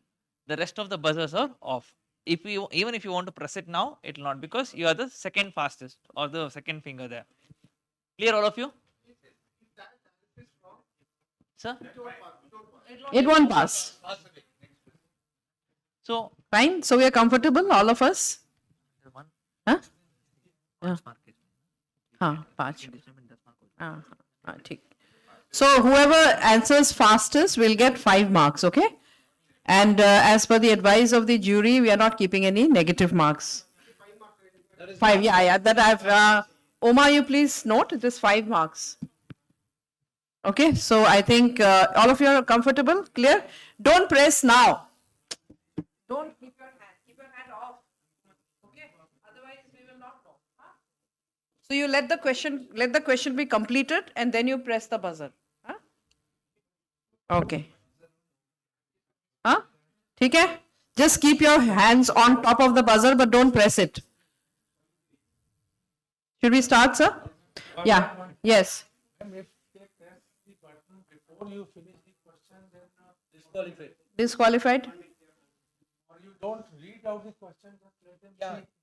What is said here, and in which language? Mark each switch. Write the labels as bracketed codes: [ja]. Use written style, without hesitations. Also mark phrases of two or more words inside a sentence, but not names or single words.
[en] The rest of the buzzers are off. Even if you want to press it now, it will not, because you are the second fastest or the second finger there. Clear, all of you? Sir? It won't pass. So Fine. So we are comfortable, all of us? [hi] Huh? हाँ, 5. हाँ, ठीक. [en] So whoever answers fastest will get 5 marks, okay? And as per the advice of the jury, we are not keeping any negative marks. 5, yeah. That I've. Oma, you please note it is 5 marks. Okay, so I think all of you are comfortable, clear? Don't press now. Don't keep your hand off. Okay, otherwise we will not know. Huh? So you let the question be completed and then you press the buzzer. Huh? Okay. Huh? [hi] ठीक है? [en] Just keep your hands on top of the buzzer but don't press it. Should we start, sir? Yeah. Yes. Before you finish the question, then disqualified. Disqualified? Or you don't read out the question, just let them see.